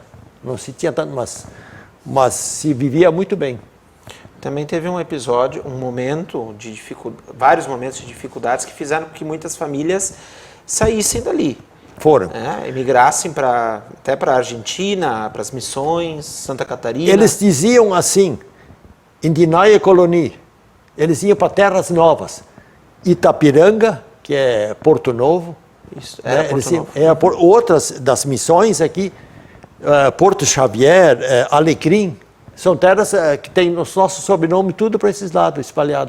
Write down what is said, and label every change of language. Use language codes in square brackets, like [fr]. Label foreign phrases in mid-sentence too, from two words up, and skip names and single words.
[pt] Não se tinha tanto, mas se vivia muito bem. Também teve um episódio, vários momentos de dificuldades que fizeram com que muitas famílias saíssem dali. Foram. Emigrassem até para a Argentina, para as missões, Santa Catarina. Eles diziam assim, [de] em die neue Kolonie, [pt] eles iam para terras novas. Itapiranga, que é Porto Novo. Isso, era Porto Novo. Outras das missões aqui, Porto Xavier, Alecrim, são terras que têm os nossos sobrenomes tudo para esses lados, espalhados.